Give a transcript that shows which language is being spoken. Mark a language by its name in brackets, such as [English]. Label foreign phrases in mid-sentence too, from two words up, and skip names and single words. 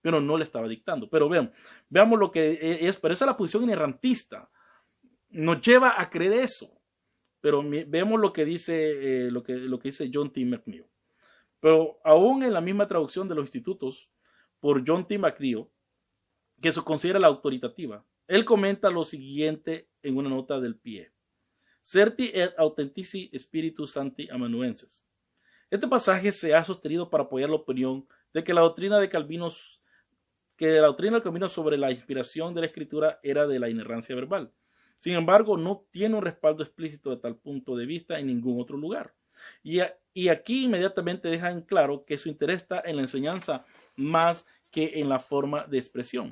[Spanish] pero no le estaba dictando. Pero veamos lo que es, por eso la posición inerrantista nos lleva a creer eso. Pero vemos lo que dice, lo que dice John T. McNeil. Pero aún en la misma traducción de los institutos por John T. McNeil, que se considera la autoritativa, él comenta lo siguiente en una nota del pie. [Latin] Certi et authentici spiritus sancti amanuenses. [Spanish] Este pasaje se ha sostenido para apoyar la opinión de que la doctrina del Calvino sobre la inspiración de la Escritura era de la inerrancia verbal. Sin embargo, no tiene un respaldo explícito de tal punto de vista en ningún otro lugar. Y aquí inmediatamente deja en claro que su interés está en la enseñanza más que en la forma de expresión.